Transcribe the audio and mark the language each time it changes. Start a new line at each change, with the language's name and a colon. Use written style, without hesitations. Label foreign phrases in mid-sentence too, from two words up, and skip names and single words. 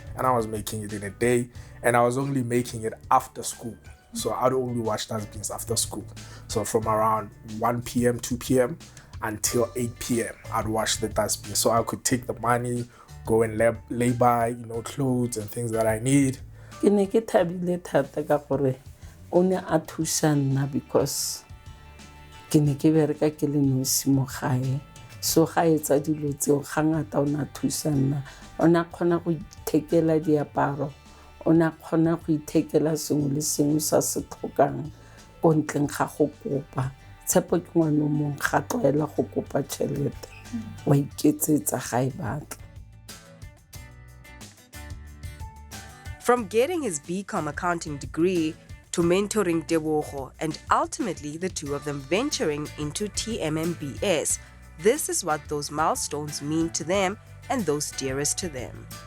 English: And I was making it in a day. And I was only making it after school. So I'd only wash dustbins after school. So from around 1 p.m., 2 p.m. until 8 p.m., I'd wash the dustbin. So I could take the money, go and lay by, clothes and things that I need.
Tswana: Ke ne ke thabile thata ka gore o ne a thusa nna because ke ne ke bereka ke le nosi mo gae, so ga etsa dilo tseo ga ngata o ne a thusa nna. O ne a kgona go ithekela diaparo, o ne a kgona go ithekela sengwe le sengwe sa se tlhokang ko ntleng ga go kopa. Tshepo ke ngwana o mongwe ga tlwaela go kopa tšhelete, wa iketsetsa ga e batla.
English: From getting his BCom accounting degree to mentoring Tebogo and ultimately the two of them venturing into TMMBS, this is what those milestones mean to them and those dearest to them.